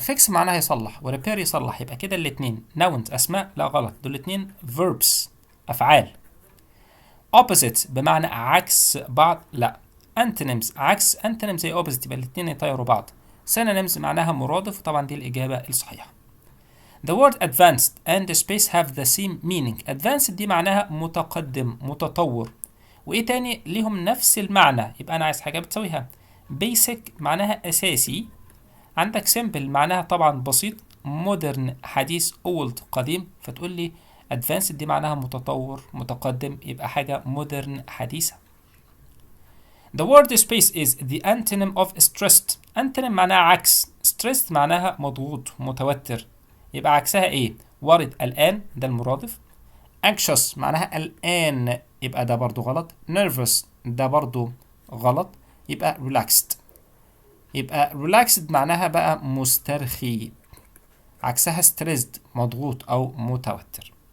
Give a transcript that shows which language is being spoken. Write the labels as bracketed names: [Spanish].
[Arabic] fix معناها يصلح وrepair يصلح، يبقى كده الاتنين nouns أسماء. لا غلط، دول الاتنين verbs أفعال. opposite بمعنى عكس بعض. لا. antonyms عكس antonyms زي opposite، يبقى الاتنين يطيروا بعض. synonyms معناها مرادف، وطبعا دي الإجابة الصحيحة. [English] The word advanced and space have the same meaning. [Arabic] advanced دي معناها متقدم متطور، وإيه تاني ليهم نفس المعنى، يبقى أنا عايز حاجة بتساويها. basic معناها أساسي. عندك simple معناها طبعا بسيط. modern حديث. old قديم. فتقول لي advanced دي معناها متطور متقدم، يبقى حاجة modern حديثة. [English] The word space is the antonym of stressed. [Arabic] antonym معناها عكس. stressed معناها مضغوط متوتر، يبقى عكسها ايه؟ worried قلقان، ده المرادف. anxious معناها قلقان، يبقى ده برضو غلط. nervous ده برضو غلط، يبقى relaxed. يبقى relaxed معناها بقى مسترخي، عكسها stressed مضغوط أو متوتر.